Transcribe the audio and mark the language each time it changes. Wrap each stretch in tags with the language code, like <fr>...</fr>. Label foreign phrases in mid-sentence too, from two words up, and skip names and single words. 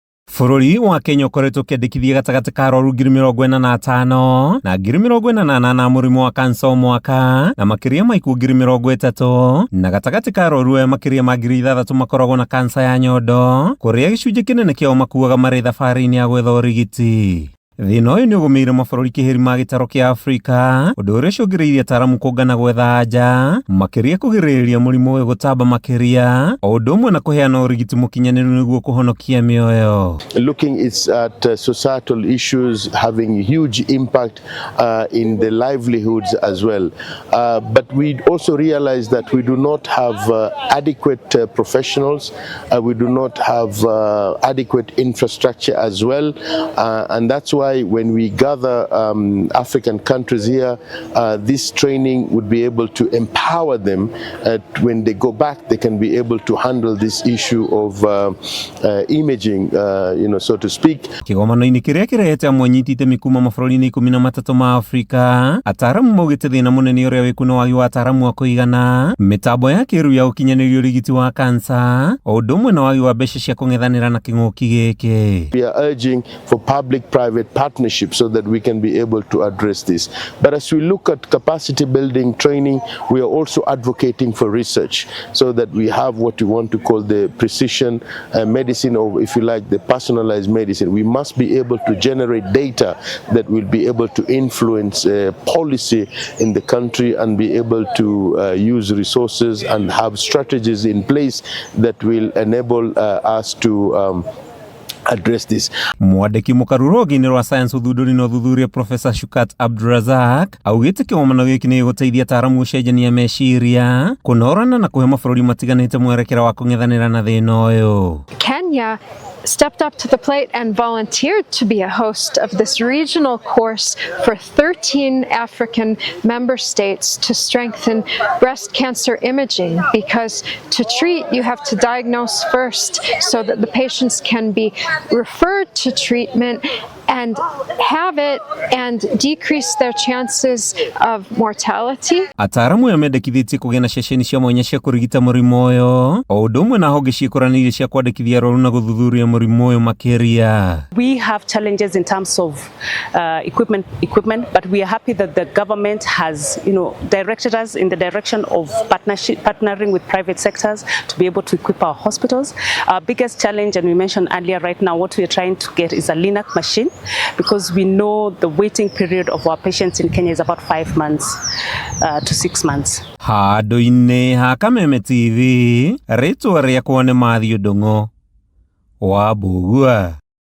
<ki>Bũrũri wa Kenya ũkoretwo ũkĩandĩkithia gatagatĩ ka arũaru 45,000 na 48,000 mũrimũ wa kansa o mwaka, na makĩria ma ikuũ 30,000, na gatagatĩ ka arũaru aya makĩria ma 6,000 makoragwo na kansa ya nyondo, kũrĩa gĩcunjĩ kĩnene kĩao makuaga marĩ thabarĩ-inĩ ya gwetha ũrigiti. Thĩna ũyũ nĩ ũgũmĩire mabũrũri kĩhĩri ma gĩtaro kĩa Afrika, ũndũ ũrĩa ũcũngĩrĩirie ATARAMU kũngana gwetha anja, makĩria kũgirĩrĩria mũrimũ ũyũ gũtamba makĩria, o ũndũ ũmwe na kũheana ũrigiti mũkinyanĩru nĩguo kũhonokia mĩoyo.</ki> <en>Looking at societal issues having huge impact in the livelihoods as well. But we also realize that we do not have adequate professionals, we do not have adequate infrastructure as well, and that's why when we gather African countries here, this training would be able to empower them. When they go back, they can be able to handle this issue of imaging, so to speak.</en> <ki>Kigomano-ini kĩrĩa kĩrehete amwe nyitĩte mikuma mabũrũri-inĩ 13 ma Afrika, ATARAMU maugĩte thĩna mũnene ũrĩa wĩkuo nĩ wagi wa ATARAMU a kũigana, mĩtambo ya kĩrĩu ya ũkinyanĩria ũrigiti wa kansa, o ũndũ ũmwe na wagi wa mbeca cia kũng'ethanĩra na kĩng'ũki gĩkĩ.</ki> <en>We are urging for public-private partnership so that we can be able to address this. But as we look at capacity building training, we are also advocating for research so that we have what we want to call the precision medicine, or if you like, the personalized medicine. We must be able to generate data that will be able to influence policy in the country and be able to use resources and have strategies in place that will enable us to address this.</en> <ki>Mwandĩki mũkarurogi-inĩ rwa science ũthundũri na ũthuthuria Professor Shukat Abdurazak augĩte kĩgomano gĩkĩ nĩ gĩgũteithia ATARAMU gũcenjania meciria, kũnorana na kũhe mabũrũri matiganĩte mwerekera wa kũng'ethanĩra na thĩna ũyũ.</ki> <en>Kenya stepped up to the plate and volunteered to be a host of this regional course for 13 African member states to strengthen breast cancer imaging, because to treat you have to diagnose first so that the patients can be referred to treatment and have it and decrease their chances of mortality.</en> <ki>ATARAMU yamendekithĩtie kũgĩa na ceceni cia mwanya cia kũrigita mũrimũ ũyũ, o ũndũ ũmwe na honge ciĩkũranĩire cia kwandĩkithia arũaru na gũthuthuria mũrimũ ũyũ makĩria.</ki> <en>We have challenges in terms of equipment, but we are happy that the government has, directed us in the direction of partnering with private sectors to be able to equip our hospitals. Our biggest challenge, and we mentioned earlier, right now what we are trying to get is a LINAC machine, because we know the waiting period of our patients in Kenya is about 5 months to 6 months.</en> <ki>Handũ-inĩ ha Kameme TV, rĩtwa rĩakwa nĩ Mathiũ Ndung'u wa Mbugua.</ki>